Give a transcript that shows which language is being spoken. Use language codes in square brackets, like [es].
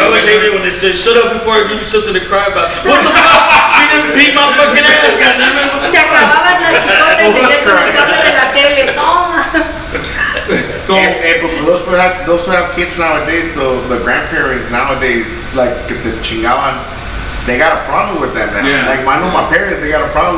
[en] I always hated when they said, "Shut up before I give you something to cry about." What the fuck? You just beat my fucking ass, goddammit. [es] Se acababan las chicotas y se con el cable de la tele. Toma. [en] So, but for those who have kids nowadays, the grandparents nowadays, like the chingaban, they got a problem with that now. Yeah. Like, I know my parents, they got a problem.